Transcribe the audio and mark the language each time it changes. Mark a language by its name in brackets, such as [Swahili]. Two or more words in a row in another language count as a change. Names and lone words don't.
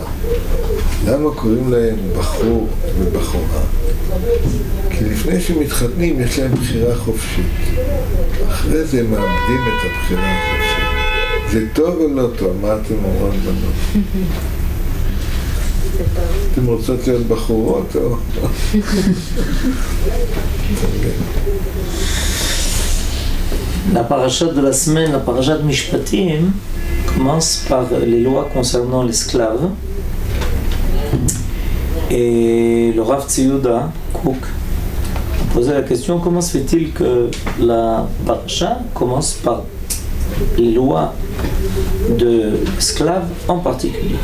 [Hebrew] למה קוראים להם בחור ובחורה? כי לפני שמתחתנים יש להם בחירה חופשית. אחרי זה מאבדים את הבחירה החופשית. זה טוב או לא טוב? מה אתם אומרים בנות? אתם רוצות להיות בחורות או... [French] La parashat de la semaine, la parashat Mishpatim, commence par les lois concernant l'esclave. Et le Rav Tziyuda Kouk a posé la question, comment se fait-il que la parasha commence par les lois de l'esclave en particulier?